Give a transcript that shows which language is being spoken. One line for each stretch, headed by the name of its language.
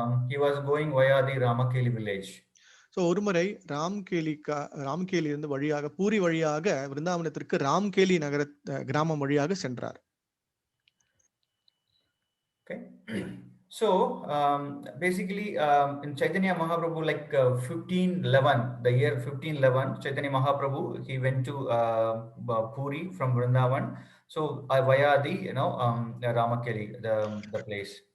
English: He was going via the Ramakeli village.
Tamil: So ஒருமுறை ராம்கேலி இருந்து வழியாக பூரி வழியாக விருந்தாவனத்திற்கு ராம்கேலி நகர கிராமம் வழியாக சென்றார்.
English: Okay, so basically in Chaitanya Mahaprabhu, like 1511, the year 1511, Chaitanya Mahaprabhu, he went to Puri from Vrindavan, so via the Ramakeli, the place.